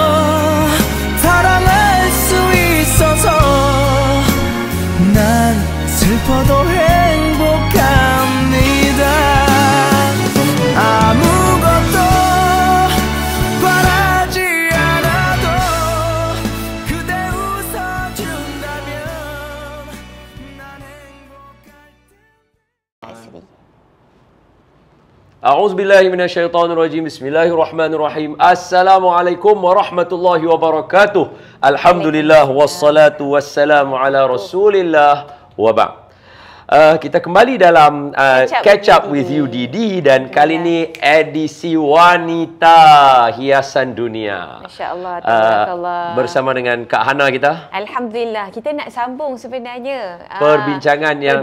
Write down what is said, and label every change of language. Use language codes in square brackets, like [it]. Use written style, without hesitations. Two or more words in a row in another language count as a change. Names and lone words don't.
[ko] 사랑할 수 있어서 난 슬퍼도 행복합니다. 아무것도 바라지 않아도 그대 웃어준다면 난 행복할 텐데. [ar] أعوذ بالله من الشيطان الرجيم. بسم الله الرحمن الرحيم. السلام عليكم ورحمة الله وبركاته. الحمد لله والصلاة والسلام على رسول الله وبعد. [ms] Kita kembali dalam Catch Up with You Didi dan kali ini edisi wanita hiasan dunia. [ar] ما شاء الله، تبارك الله. [ms] Bersama dengan Kak Hana kita. Alhamdulillah, kita nak sambung sebenarnya Perbincangan yang